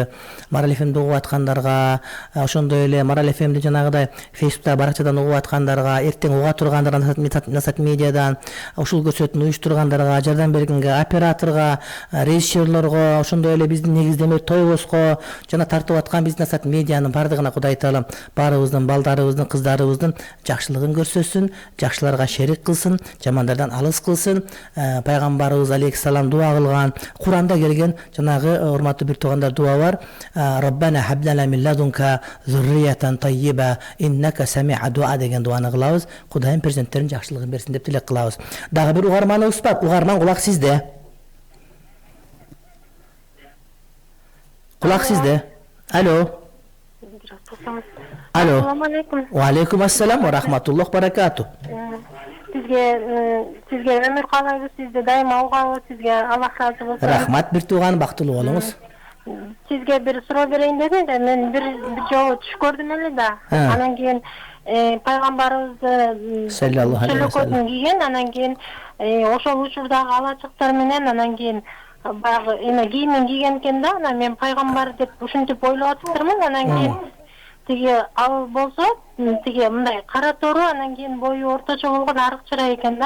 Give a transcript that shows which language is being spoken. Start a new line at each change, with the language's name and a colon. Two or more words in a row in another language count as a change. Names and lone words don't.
Kyrgyz: Марал ФМди угуп аткандарга, ошондой эле Марал ФМди жанагыдай Фейсбукта баракчадан угуп аткандарга, эртең уга тургандарга, Насат медиадан ушул көрсөтүүнү уюштургандарга, жардам бергенге, операторго, режиссерлорго, ошондой эле биздин негиздеме Тойбоско жана тартып аткан биздин Насат медианын бардыгына Кудай таалам баарыбыздын балдарыбыздын, кыздарыбыздын жакшылыгын көрсөтсүн, жакшыларга шерик кылсын, жамандардан алыс кылсын. Пайгамбарыбыз алейхиссалам дуа кылган, Куранда келген жанагы урматтуу бир туугандар дуа бар.
Arabic: ربنا هب لنا من لدنك ذرية طيبة إنك سميع الدعاء
Kyrgyz: деген дуаны кылабыз. Кудайым перзенттерин жакшылыгын берсин деп тилек кылабыз. Дагы бир угарманыбыз бар. Угарман, кулак сизде. Кулак сизде. Алло. Алло.
Arabic: السلام عليكم. وعليكم السلام ورحمة الله بركاته.
Kyrgyz: Сизге өмүр каалайбыз, сизди дайыма угабыз, сизге Аллах ыраазы болсун. Рахмат, бир тууган, бактылуу болуңуз. Сизге бир суроо берейин дедим да, мен бир жолу түш көрдүм эле да. Анан кийин пайгамбарыбызды
Arabic: صلى الله عليه وسلم
Kyrgyz: кийген, анан кийин ошол учурдагы алачыктар менен анан кийин баягы кийимин кийген экен да, анан мен пайгамбар деп ушинтип ойлоп атыптырмын. Анан кийин тиги ал болсо тиги мындай кара тору, анан кийин бою орточо болгон арык чырай экен да.